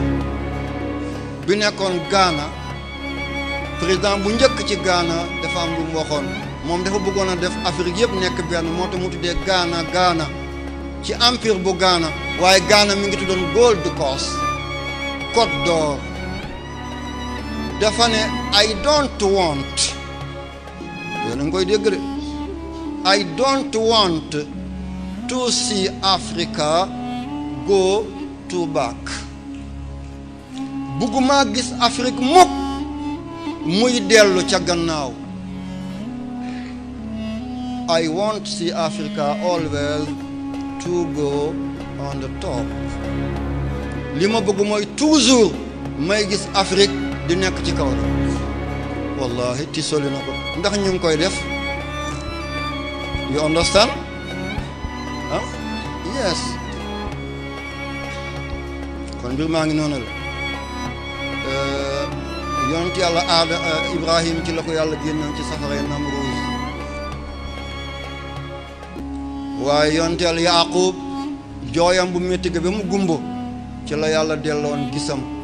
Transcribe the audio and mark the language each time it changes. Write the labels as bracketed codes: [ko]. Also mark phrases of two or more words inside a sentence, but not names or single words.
[wo] bi nekkoon Ghana président bu njëkk ci Ghana dafa am lu mu waxoon moom dafa bëggoon a def Afrique yëpp nekk benn moo tax mu tuddee Ghana ci empire bu Ghana waaye Ghana mi ngi tuddoon Gold Coast Côte d'Or dafa ne [en] I don't want [wo] yéen a ngi koy dégg de [en] I don't want to see Africa go to back [wo] bugguma gis Afrique mukk muy dellu ca gannaaw [en] I want to see Africa always to go on the top [wo] li ma bëgg mooy toujours may gis Afrique di nekk ci kaw la wallahi ti soli na ko ndax ñu ngi koy def [en] you understand yes [wo] kon mbir maa ngi noonu la yonent yàlla Ibrahim ci la ko yàlla génnoon ci safara Namruuz waaye yonent yàlla Yaaqub jooyam bu métti ga ba mu gumbo ci la yàlla delloon gisam.